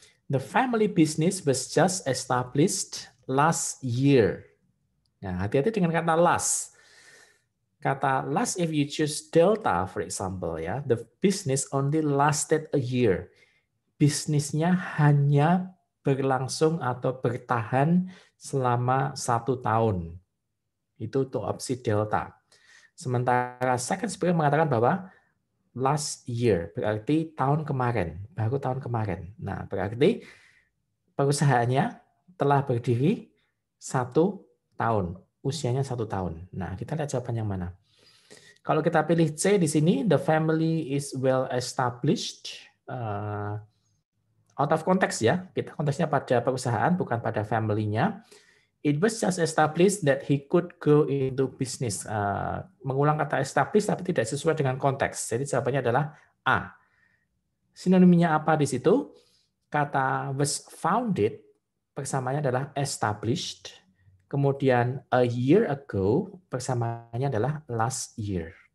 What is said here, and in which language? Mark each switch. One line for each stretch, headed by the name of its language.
English: The family business was just established last year.
Indonesian: Nah, hati-hati dengan kata last. Kata
English: last if you choose delta for example ya, the business only lasted a year.
Indonesian: Bisnisnya hanya berlangsung atau bertahan selama 1 tahun. Itu untuk opsi delta. Sementara second speaker mengatakan bahwa last year berarti tahun kemarin, baru tahun kemarin. Nah, berarti perusahaannya telah berdiri 1 tahun, usianya 1 tahun. Nah, kita lihat jawaban yang mana. Kalau kita pilih C di sini,
English: the family is well established.
Indonesian: Out of context ya, kita konteksnya pada perusahaan bukan pada family-nya.
English: It was just established that he could go into business.
Indonesian: Mengulang kata established tapi tidak sesuai dengan konteks. Jadi jawabannya adalah A. Sinonimnya apa di situ? Kata was founded, persamaannya adalah established. Kemudian a year ago, persamaannya adalah last year.